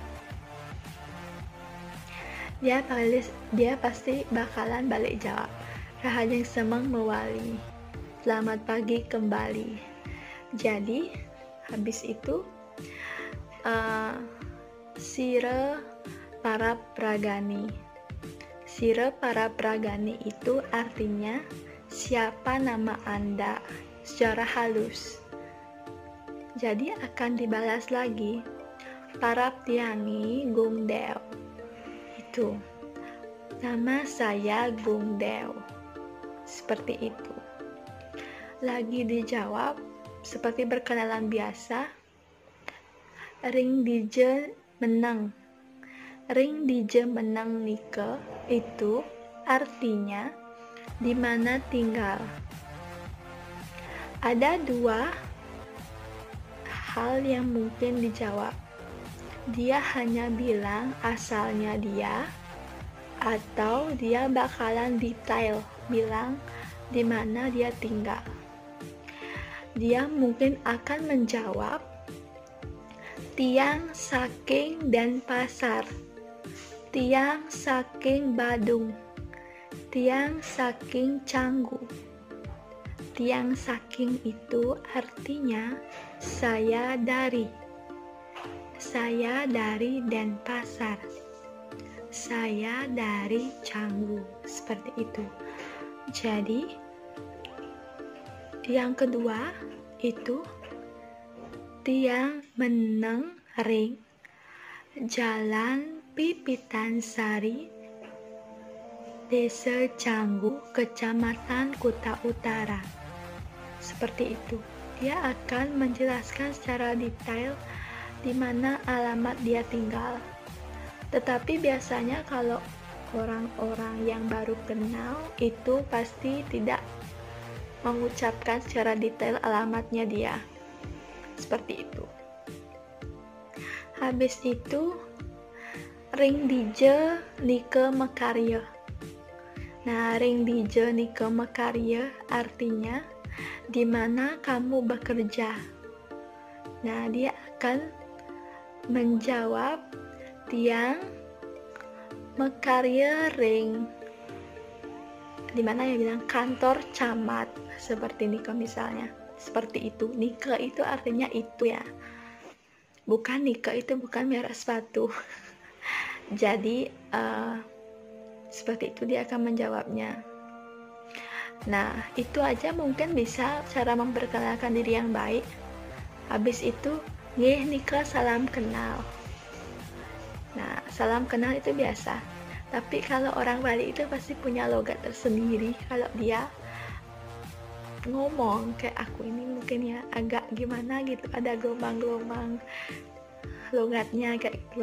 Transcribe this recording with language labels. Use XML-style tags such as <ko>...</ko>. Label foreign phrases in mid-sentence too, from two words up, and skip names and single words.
<id>Dia pasti bakalan balik jawab,</id> <ban>Rahajang Semeng mewali,</ban> <id>selamat pagi kembali. Jadi habis itu</id> <ban>Sire para pragani. Sire para pragani</ban> <id>itu artinya siapa nama Anda secara halus. Jadi akan dibalas lagi, Paraptiani Gungdeo. Itu nama saya Gungdeo. Seperti itu. Lagi dijawab seperti berkenalan biasa.</id> <ban>Ring dije menang. Ring dije menang nike</ban> <id>itu artinya di mana tinggal. Ada dua hal yang mungkin dijawab. Dia hanya bilang asalnya dia, atau dia bakalan detail bilang di mana dia tinggal. Dia mungkin akan menjawab</id> <ban>tiang saking dan pasar, tiang saking Badung, tiang saking Canggu. Tiang saking</ban> <id>itu artinya saya dari Denpasar, saya dari Canggu, seperti itu. Jadi yang kedua itu</id> <ban>tiang meneng ring</ban> <id>Jalan Pipitan Sari, Desa Canggu, Kecamatan Kuta Utara. Seperti itu. Dia akan menjelaskan secara detail di mana alamat dia tinggal. Tetapi biasanya kalau orang-orang yang baru kenal itu pasti tidak mengucapkan secara detail alamatnya dia. Seperti itu. Habis itu</id> <ban>ring dije nike mekarya.</ban> <id>Nah,</id> <ban>ring dije nike mekarya</ban> <id>artinya di mana kamu bekerja. Nah, dia akan menjawab</id> <ban>tiang mekarya ring,</ban> <id>di mana ya bilang kantor camat, seperti nike misalnya. Seperti itu. Nike itu artinya itu ya. Bukan Nike itu bukan merek sepatu. Jadi seperti itu dia akan menjawabnya. Nah, itu aja mungkin bisa cara memperkenalkan diri yang baik. Habis itu,</id> <ban>nggih Nike</ban> <id>salam kenal. Nah, salam kenal itu biasa. Tapi kalau orang Bali itu pasti punya logat tersendiri. Kalau dia ngomong kayak aku ini mungkin ya agak gimana gitu, ada gelombang-gelombang logatnya kayak gitu.</id>